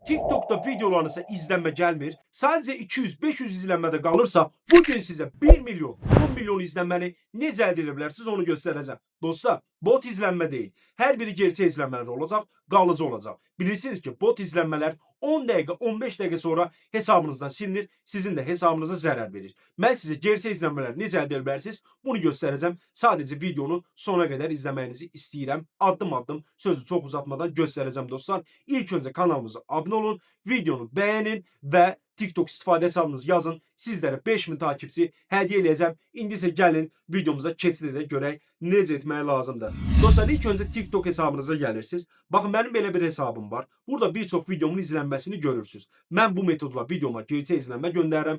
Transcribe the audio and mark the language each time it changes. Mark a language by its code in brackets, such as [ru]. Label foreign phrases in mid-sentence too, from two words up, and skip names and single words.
[tr] TikTok'ta videolarınıza izlenme gelmir, sadece 200-500 izlenmede kalırsa bugün size 1 milyon, 10 milyon izlenmeni [az] necə əldə edə bilərsiniz onu [tr] göstereceğim. Dostlar, bot izlenme değil. Her biri gerçek izlenmeler olacak, kalıcı olacak. Bilirsiniz ki bot izlenmeler 10 dakika, 15 dakika sonra hesabınızdan silinir, sizin de hesabınıza zarar verir. Ben size gerçek izlenmeler [az] necə əldə edə bilərsiniz bunu [tr] göstereceğim. Sadece videonu sona kadar izlemenizi istəyirəm. [az] Addım addım [tr] sözü çok uzatmadan göstereceğim dostlar. İlk önce kanalımıza abone olun, videonu beğenin ve TikTok istifadə hesabınızı yazın. [az] Sizlərə 5000 takipçi hədiyyə eləyəcəm. İndi isə gəlin videomuza keçid edək, görək necə etmək lazımdır. Dostlar, ilk öncə TikTok hesabınıza gəlirsiniz. Baxın, mənim belə bir hesabım var. Burada bir çox videomun izlənməsini görürsünüz. Mən bu metodla videoma gerçək izlənmə göndərirəm.